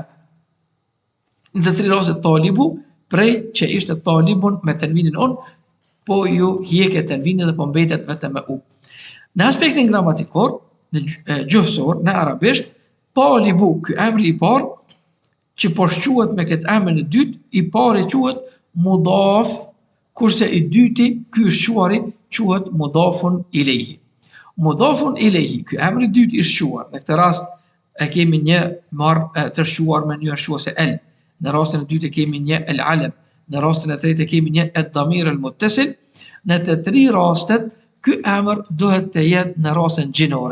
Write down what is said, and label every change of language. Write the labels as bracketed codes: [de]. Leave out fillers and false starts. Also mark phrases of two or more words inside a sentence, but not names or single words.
[sq] Në të tri rastet talibu, prej që ishte talibun me tenvinin on, po ju hiqet tenvinin dhe po mbetet vetëm me u. Në aspektin gramatikor, në gjuhësor, në arabisht, talibu, ky emri i parë, që po shquhet me këtë emër në dytë, i pari quhet mudaf, kurse i dyti, ky shquari, quhet [ar] مضاف إليه. مضاف إليه, [sq] ky emri i dytë i shquar, në këtë rast e kemi një marrë të shquar me një shquase el, në rastin e dytë e kemi një el alem, në rastin e tretë e kemi një [ar] الضمير المتصل. [sq] Në të tri rastet ky emër duhet të jetë në rasën gjinore.